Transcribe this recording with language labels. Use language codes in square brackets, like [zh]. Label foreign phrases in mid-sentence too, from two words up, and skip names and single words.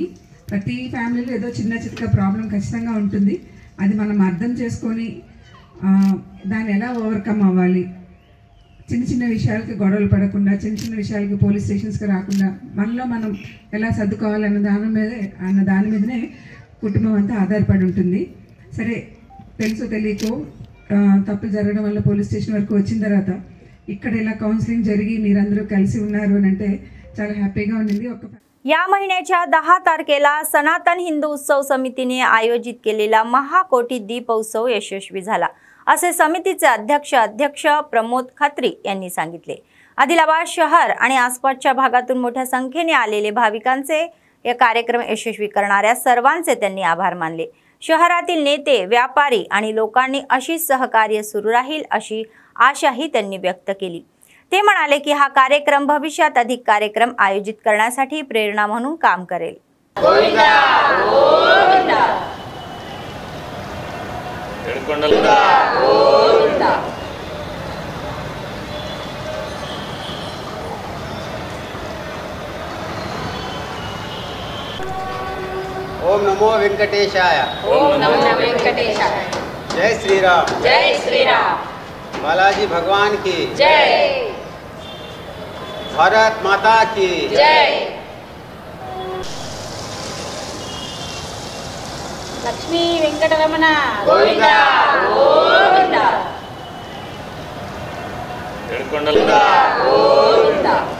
[te] ప్రతి ఫ్యామిలీలో ఏదో చిన్న చిన్న ప్రాబ్లం ఖచ్చితంగా ఉంటుంది, అది మనం అర్థం చేసుకొని దాన్ని ఎలా ఓవర్కమ్ అవ్వాలి, చిన్న విషయాలకి గొడవలు పడకుండా, చిన్న విషయాలకి [en] police stations [te] రాకుండా మనలో మనం ఎలా సర్దుకోవాలన్న దాని మీదనే కుటుంబం అంతా ఆధారపడి ఉంటుంది। సరే తెలుసో తెలియకో తప్పులు జరగడం వల్ల [en] police station [te] వరకు వచ్చిన తర్వాత ఇక్కడ ఇలా కౌन्सिलिंग జరిగి మీరందరూ కలిసి ఉన్నారు అని అంటే చాలా హ్యాపీగా ఉండింది। [mr] या महिन्याच्या 10 तारखेला सनातन हिंदू उत्सव समितीने आयोजित केलेला महाकोटी दीपोत्सव यशस्वी झाला, असे समितीचे अध्यक्ष प्रमोद खत्री यांनी सांगितले। आदिलाबाद शहर आणि आसपासच्या भागातून मोठ्या संख्येने आलेले भाविकांचे या कार्यक्रम यशस्वी करणाऱ्या सर्वांचे त्यांनी आभार मानले। शहरातील नेते, व्यापारी आणि लोकांनी अशीच सहकार्य सुरू राहील अशी आशाही त्यांनी व्यक्त केली। ते म्हणाले की हा कार्यक्रम भविष्यात अधिक कार्यक्रम आयोजित करण्यासाठी प्रेरणा म्हणून काम करेल। [sa] गोविंदा गोविंदा गोविंदा ओम नमो वेंकटेशाय। ओम नमो वेंकटेशाय। [hi] जय श्री राम। जय श्री राम। बालाजी भगवान की जय। भारत माता की जय। लक्ष्मी वेंकटरमण गोविंदा गोविंदा गोविंदा गोविंदा।